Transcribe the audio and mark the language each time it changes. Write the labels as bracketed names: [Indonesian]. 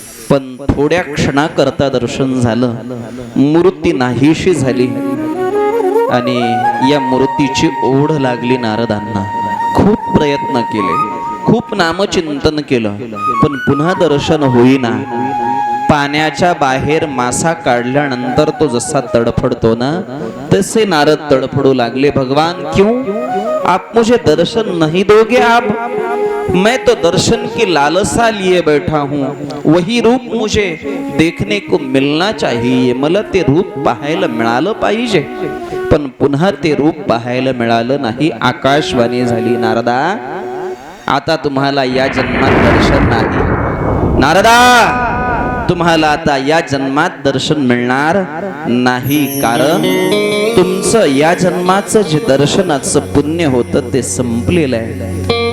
[Marathi] पण थोड्या क्षणाकरता दर्शन झालं, मूर्ती नाहीशी झाली आणि या मूर्तीची ओढ लागली नारदांना. खूप प्रयत्न केले, खूप नामचिंतन केलं, पण पुन्हा दर्शन होईना. पाण्याच्या बाहेर मासा काढल्यानंतर तो जसा तडफडतो ना, तसे नारद तडफडू लागले. [Hindi] भगवान क्यों आप मुझे दर्शन नहीं दोगे? आप मैं तो दर्शन की लालसा लिए बैठा हूँ, वही रूप मुझे देखने को मिलना चाहिए. [Marathi] मला ते रूप पाहायला मिळालं पाहिजे, पण पुन्हा ते रूप पाहायला मिळालं नाही. आकाशवाणी झाली, नारदा आता तुम्हाला या जन्मात दर्शन नाही. नारदा तुम्हाला आता या जन्मात दर्शन मिळणार नाही, कारण तुमचं या जन्माचं जे दर्शनाचं पुण्य होतं ते संपलेलं आहे.